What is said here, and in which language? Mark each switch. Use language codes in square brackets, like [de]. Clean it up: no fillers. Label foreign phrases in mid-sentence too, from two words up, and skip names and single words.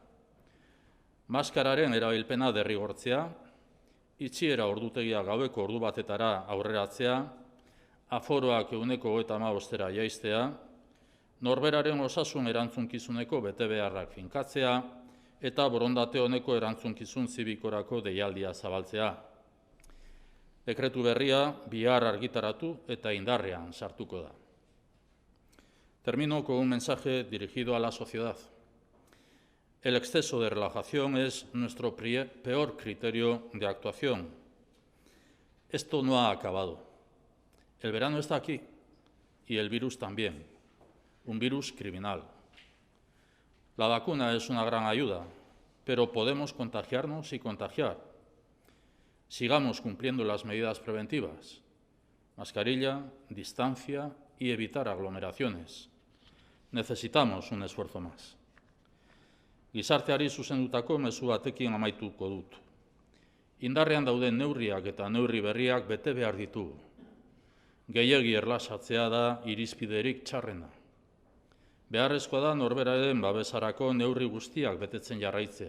[eu] Maskararen erabilpena derrigortzea, itxiera ordutegia gaueko ordu batetara aurreratzea, aforoak 1,55 jaistea, Norberaren osasun erantzunkizuneko betebeharrak finkatzea eta borondate honeko erantzunkizun zibikorako deialdia zabaltzea. Dekretu berria bihar argitaratu eta indarrean sartuko da. [es] Termino con un mensaje dirigido a la sociedad. El exceso de relajación es nuestro peor criterio de actuación. Esto no ha acabado. El verano está aquí y el virus también, un virus criminal. La vacuna es una gran ayuda, pero podemos contagiarnos y contagiar. Sigamos cumpliendo las medidas preventivas: mascarilla, distancia y evitar aglomeraciones. Necesitamos un esfuerzo más. [eu] Gizarteari zuzendutako mezu batekin amaituko dut. Indarrean dauden neurriak eta neurri berriak bete behar ditugu. Gehiegi erlasatzea da irizpiderik txarrena. Beharrezkoa da norberaren babesarako neurri guztiak betetzen jarraitzea.